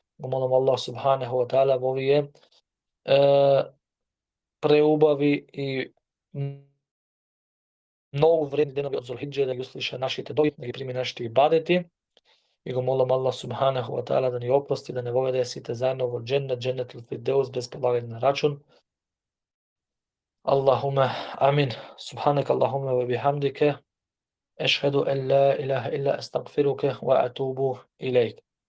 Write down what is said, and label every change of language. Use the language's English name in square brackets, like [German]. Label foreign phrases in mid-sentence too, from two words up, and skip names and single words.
[Macedonian] Го молам Аллах [Arabic] سبحانه وتعالى [Macedonian] во овие преубави и многу вредни денови од Зулхиџа да ги услиша нашите дови, да ги прими нашите ибадети. И го молам Аллах [Arabic] سبحانه وتعالى [Macedonian] да ни опрости, да не воведе сите заедно во џеннет, [Arabic] جنة الفردوس [Macedonian] без полагање на рачун. [Arabic] اللهم آمين. سبحانك اللهم وبحمدك. أشهد أن لا إله إلا أستغفرك وأتوب إليك.